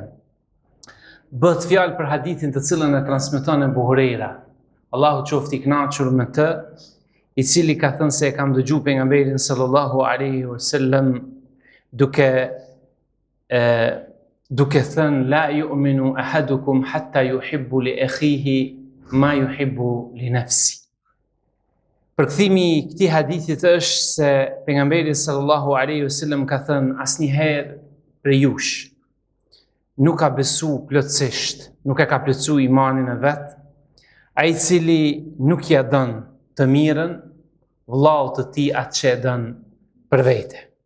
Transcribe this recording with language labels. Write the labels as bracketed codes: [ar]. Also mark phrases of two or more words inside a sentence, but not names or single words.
[sq] Bëhet fjalë për hadithin të cilën e transmeton Abu Huraira, Allahu qoftë I kënaqur me të, I cili ka thënë se e kam dëgjuar pejgamberin [ar] صلى الله عليه وسلم [sq] duke thënë [ar] لا يؤمن أحدكم حتى يحب لأخيه ما يحب لنفسه. [sq] Përkthimi I këtij hadithit është se pejgamberi [ar] صلى الله عليه وسلم [sq] ka thënë asnjëherë për jush nuk ka besu plotësisht, nuk e ka plotësu imanin e vet, ai I cili nuk ja don të mirën vllaut të tij atë që e don për vete.